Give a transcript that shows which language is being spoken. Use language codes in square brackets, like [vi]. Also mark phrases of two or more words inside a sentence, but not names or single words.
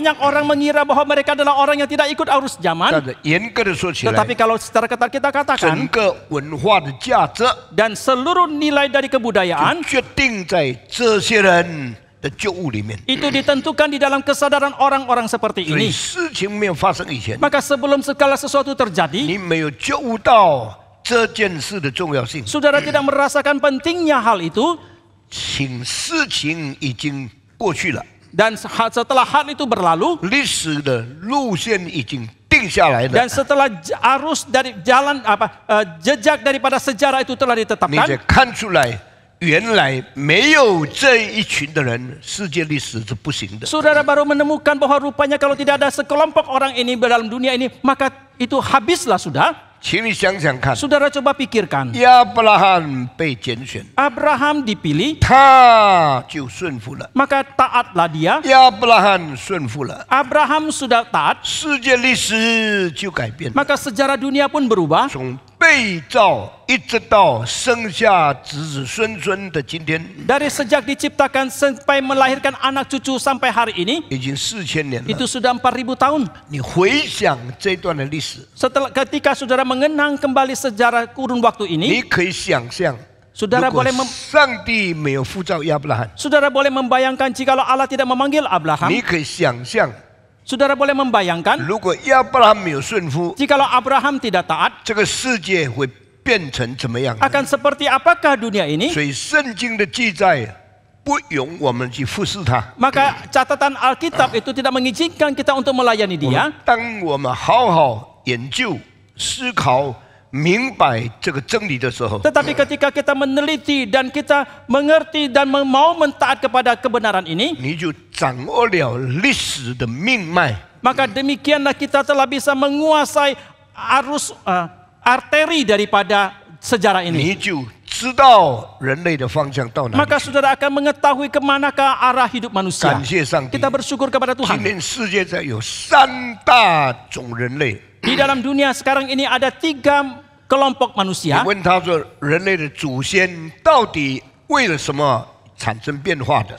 [id] Banyak orang mengira bahwa mereka adalah orang yang tidak ikut arus [zh] 但 [id] zaman. [zh] 是严格的说起来， [id] Tetapi kalau secara ketat kita [zh] 整 [id] katakan, [zh] 个文化的价值 [id] dan seluruh nilai dari kebudayaan [zh] 决定在这些人的觉悟里面。 [id] itu ditentukan di dalam kesadaran orang-orang seperti [zh] 所以 [id] ini. [zh] 事情没有发生以前， [id] Maka sebelum segala sesuatu terjadi, [zh] 你没有觉悟到这件事的重要性， [id] saudara tidak merasakan pentingnya hal itu, [zh] 请事情已经过去了， [id] dan setelah hal itu berlalu, [zh] 历史的路线已经定下来了 [id] dan， setelah arus dari jalan jejak daripada sejarah itu telah [zh] 你才 [id] ditetapkan, [zh] 看出来，原来没有这一群的人，世界历史是不行的。 [id] saudara baru menemukan bahwa rupanya kalau tidak ada sekelompok orang ini dalam dunia ini, maka itu habislah sudah. [zh] 请你想想看， [id] Saudara coba pikirkan, [zh] 亚伯拉罕被拣选， [id] Abraham dipilih, [zh] 他就顺服了。 [id] maka taatlah dia. [zh] 亚伯拉罕顺服了， [id] Abraham sudah taat, [zh] 世界历史就改变了。 [id] maka sejarah dunia pun berubah. [zh] 从被造一直到生下子子孙孙的今天， [id] Dari sejak diciptakan sampai melahirkan anak cucu sampai hari ini, [zh] 已经4000年了。 [id] itu sudah 4000 tahun. [zh] 你回想这段的历史， [id] Ketika saudara mengenang kembali sejarah kurun waktu [zh] 你 [id] ini, [zh] 可以想象， [id] saudara [zh] 如果 [id] boleh [zh] 上帝没有呼召亚伯拉罕， [id] saudara boleh membayangkan jikalau Allah tidak memanggil Abraham. [zh] 你可以想象， [id] Saudara boleh membayangkan [zh] 如果亚伯拉罕没有顺服， [id] jikalau Abraham tidak taat, [zh] 这个世界会变成怎么样？ [id] akan seperti apakah dunia ini? [zh] 所以圣经的记载不容我们去忽视它。 [id] Maka catatan Alkitab itu tidak mengizinkan kita untuk melayani dia. [zh] 当我们好好研究、思考、明白这个真理的时候， [id] Tetapi ketika kita meneliti dan kita mengerti dan mau mentaat kepada kebenaran ini, [zh] 你就掌握了历史的命脉。 [id] maka demikianlah kita telah bisa menguasai arus arteri daripada sejarah [zh] 你 [id] ini. [zh] 就知道人类的方向到哪里。 [id] Maka saudara akan mengetahui kemanakah arah hidup manusia. [zh] 感谢上帝 [id] Kita，bersyukur kepada [zh] 今 [id] Tuhan. [zh] 天世界上有3大种人类。 [id] Di dalam dunia sekarang ini ada 3 kelompok [zh] 你 [id] manusia. [zh] 问他说，人类的祖先到底为了什么产生变化的？